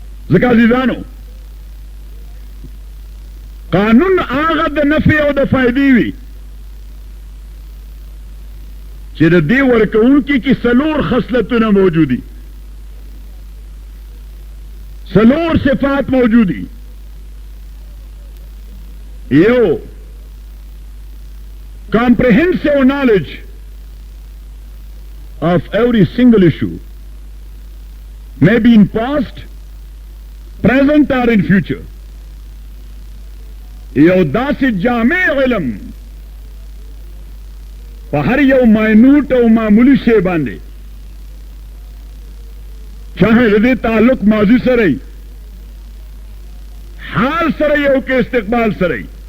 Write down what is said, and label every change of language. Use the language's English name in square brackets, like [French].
[Pashto] ځکه عزیزانو قانون هغه د نفع او د فائدې وي چې د دې ورکوونکي کې څلور خصلتونه موجودي، څلور صفات موجودي. [English] یو comprehensive knowledge of every single issue, maybe in past, present or in future. [Pashto] یو داسې جامع علم په هر یو ماینوټ او معمولی شی باندې، چاہے د دې تعلق ماضی سره ای، حال سره ای او که استقبال سره ای،